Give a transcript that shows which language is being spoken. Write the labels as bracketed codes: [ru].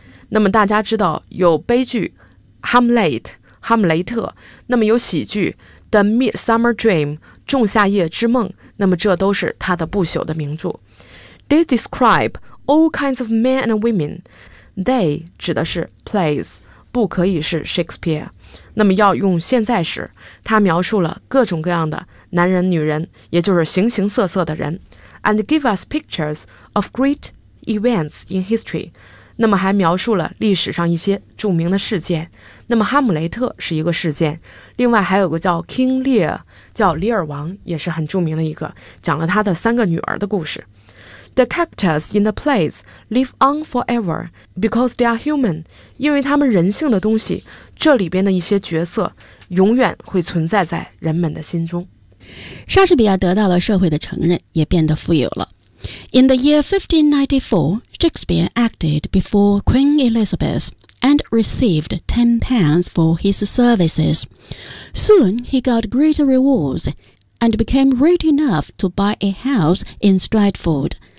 [zh] 那么大家知道有悲剧 Hamlet 哈姆雷特，那么有喜剧 The Midsummer Dream 仲夏夜之梦，那么这都是他的不朽的名著。 [en] They describe all kinds of men and women. [zh] They 指的是 plays, 不可以是 Shakespeare. 那么要用现在时，他描述了各种各样的男人女人，也就是形形色色的人。 [en] And give us pictures of great events in history. [zh] 那么还描述了历史上一些著名的事件。那么哈姆雷特是一个事件，另外还有个叫 King Lear, 叫李尔王，也是很著名的一个，讲了他的三个女儿的故事。 [en] The characters in the plays live on forever because they are human, 因为他们人性的东西，这里边的一些角色永远会存在在人们的心中。 [zh] 莎士比亚得到了社会的承认，也变得富有了。 [en] In the year 1594, Shakespeare acted before Queen Elizabeth and received £10 for his services. Soon he got great rewards and became rich enough to buy a house in Stratford.